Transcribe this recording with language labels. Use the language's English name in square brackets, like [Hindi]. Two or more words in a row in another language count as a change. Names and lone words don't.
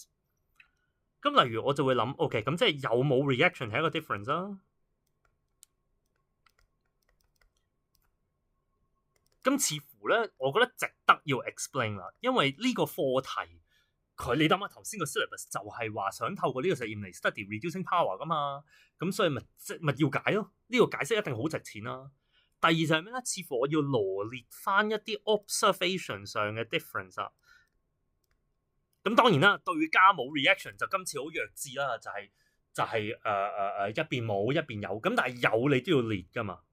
[Cantonese] 咁例如我就會諗 ，OK， 咁即係有冇 reaction 係一個 difference 啊？咁似乎咧，我覺得值得要 explain 啦，因為呢個課題佢你諗下頭先個 syllabus 就係話想透過呢個實驗嚟 study [English] reducing power [Cantonese] 噶嘛，咁所以咪要解咯，呢個解釋一定好值錢啦。第二就係咩咧？似乎我要羅列翻一啲 observation 上嘅 difference 啊。咁當然啦，對家冇 reaction 就今次好弱智啦，就係一邊冇一邊有，咁但係有你都要列噶嘛。